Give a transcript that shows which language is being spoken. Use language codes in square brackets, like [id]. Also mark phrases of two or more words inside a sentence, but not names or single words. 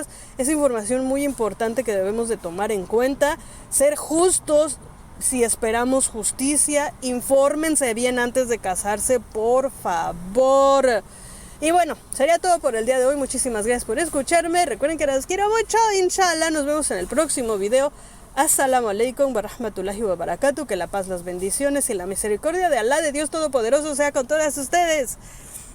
[es] Es información muy importante que debemos de tomar en cuenta. Ser justos. Si esperamos justicia, infórmense bien antes de casarse, por favor. Y bueno, sería todo por el día de hoy. Muchísimas gracias por escucharme. Recuerden que los quiero mucho. Inshallah, nos vemos en el próximo video. [ar] السلام عليكم ورحمة الله وبركاته. [es] Que la paz, las bendiciones y la misericordia de Allah, de Dios Todopoderoso, sea con todas ustedes.